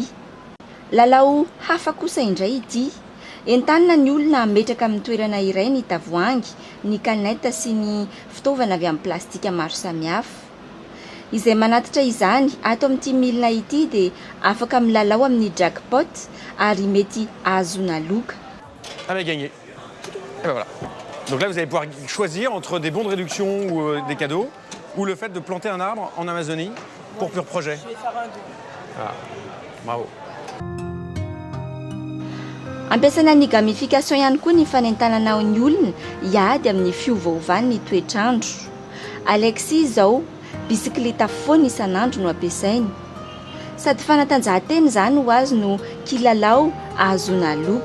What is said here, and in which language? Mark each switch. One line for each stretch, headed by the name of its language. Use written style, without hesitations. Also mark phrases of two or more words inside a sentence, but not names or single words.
Malagasy: Lalao hafa kosa indray ity. Entanina ny olona ametraka amin'ny toerana iray ny tavoahangy, ny kaneta sy ny fitaovana avy amin'ny plastika maro samihafa. Izay manatitra izany ato amin'ity milina ity dia afaka milalao amin'ny jackpot ary mety ahazona loka.
French: Avez gagné. Et ben voilà. Donc là, vous allez pouvoir choisir entre des bons de réduction ou des cadeaux, ou le fait de planter un arbre en Amazonie pour Pur Projet. Je vais faire un don. Voilà. Bravo.
Malagasy: Ampiasaina ny gamification ihany koa ny fanentanana ny olona hiady amin'ny fiovaovan'ny toetrandro. Alexis zao bisikleta foana isan'andro no ampiasainy. Sady fanatanjahantena izany ho azy no kilalao ahazoana loka.